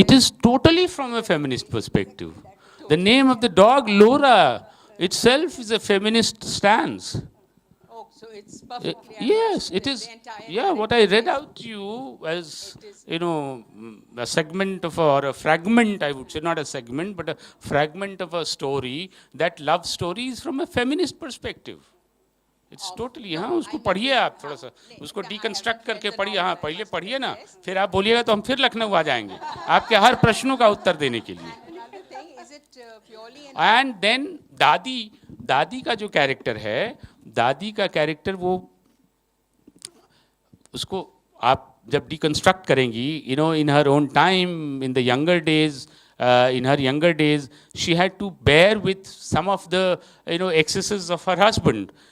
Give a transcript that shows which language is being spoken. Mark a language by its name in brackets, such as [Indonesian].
[English] It is totally from a feminist perspective. The name of the dog, Laura, itself is a feminist stance. Oh, so it's perfectly. Yes, understood. it is. The entire Yeah, what I read out to you as, It is- a segment of, or a fragment, I would say, not a segment, but a fragment of a story. That love story is from a feminist perspective. It's totally, [Hindi] हाँ, उसको पढ़िए आप थोड़ा सा, उसको deconstruct करके पढ़िए. हाँ, पहले पढ़िए ना, फिर आप बोलिएगा तो हम फिर लखनऊ आ जाएंगे आपके हर प्रश्नों का उत्तर देने के लिए. [English] Another thing, is it purely an and then [Hindi] दादी का जो कैरेक्टर है, दादी का कैरेक्टर वो उसको आप जब डिकंस्ट्रक्ट करेंगी, [English] In her own time, in the younger days, in her younger days, she had to bear with some of the excesses of her husband.